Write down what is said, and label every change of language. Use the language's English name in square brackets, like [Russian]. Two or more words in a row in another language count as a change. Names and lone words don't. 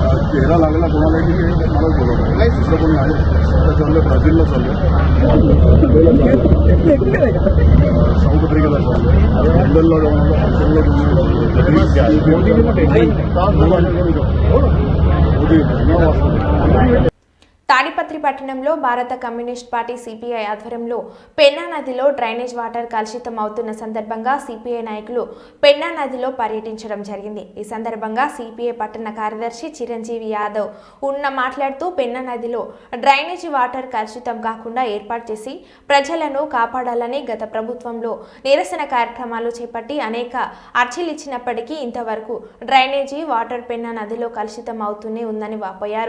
[Marathi] चेहरा लागला कोणाला की मला बोलवलं दुसरं कोणी आहे आता चाललं ब्राझीलला चाललं साऊथ आफ्रिकेला चाललं लंडनला जाऊन [Telugu] తాడిపత్రి పట్టణంలో భారత కమ్యూనిస్ట్ పార్టీ సిపిఐ ఆధ్వర్యంలో పెన్నా నదిలో [English] drainage water [Telugu] కలుషితం అవుతున్న సందర్భంగా సిపిఐ నాయకులు పెన్నా నదిలో పర్యటించడం జరిగింది. ఈ సందర్భంగా సిపిఐ పట్టణ కార్యదర్శి చిరంజీవి యాదవ్ మాట్లాడుతూ పెన్నా నదిలో [English] drainage water [Telugu] కలుషితం కాకుండా ఏర్పాటు చేసి ప్రజలను కాపాడాలని గత ప్రభుత్వంలో నిరసన కార్యక్రమాలు చేపట్టి అనేక అర్జీలు ఇచ్చినప్పటికీ ఇంతవరకు [English] drainage water [Telugu] పెన్నా నదిలో కలుషితం అవుతూనే ఉందని వాపోయారు.